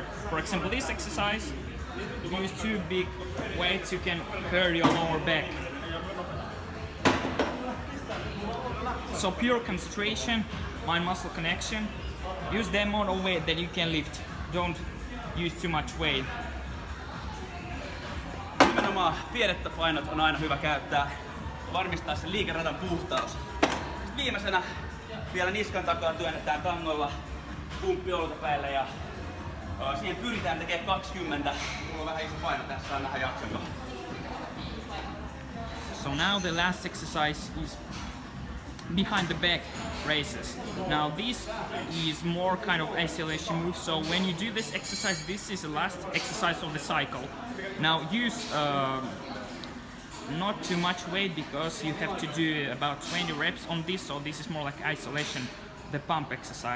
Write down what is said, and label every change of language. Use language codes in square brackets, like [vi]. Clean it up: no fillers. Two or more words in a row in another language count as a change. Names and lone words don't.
[en] For example, this exercise, you use 2 big weights, you can hurt your lower back. So pure concentration, mind-muscle connection. Use the amount of weight that you can lift. Don't use too much weight. [fi] Nimenomaan pienet painot on aina hyvä käyttää. Varmistaa sen liikeradan puhtaus. Sitten viimeisenä vielä niskan takaa työnnetään tangolla pumppi olkapäille ja siihen pyritään tekemään 20. Mulla on vähän iso paino tässä, on vähän jaksanko. [en] So now the last exercise is behind the back raises. Now this is more kind of isolation move, so when you do this exercise, this is the last exercise of the cycle. Now use not too much weight, because you have to do about 20 reps on this, so this is more like isolation, the pump exercise.